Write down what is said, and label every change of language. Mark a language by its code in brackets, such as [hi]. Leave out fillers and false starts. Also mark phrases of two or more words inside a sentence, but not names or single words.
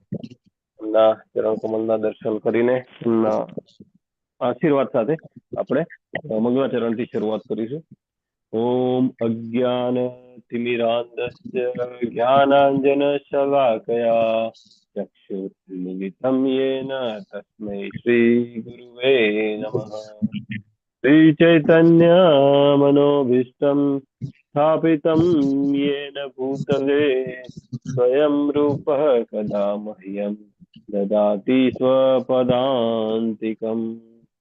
[gu] એમના ચરણ કમલના દર્શન કરીને એમના આશીર્વાદ સાથે આપણે મંગળાચરણથી શરૂઆત કરીશું. [sa] ઓમ અજ્ઞાનતિમિરાન્ધસ્ય જ્ઞાનાંજનશલાકયા ચક્ષુર્મિલિतं येन तस्मै श्रीगुरुवे नमः. श्रीचैतन्यमनोभीष्टं स्थापितं येन भूतले स्वयं रूपः कदा मह्यं ददाति स्वपदान्तिकम्.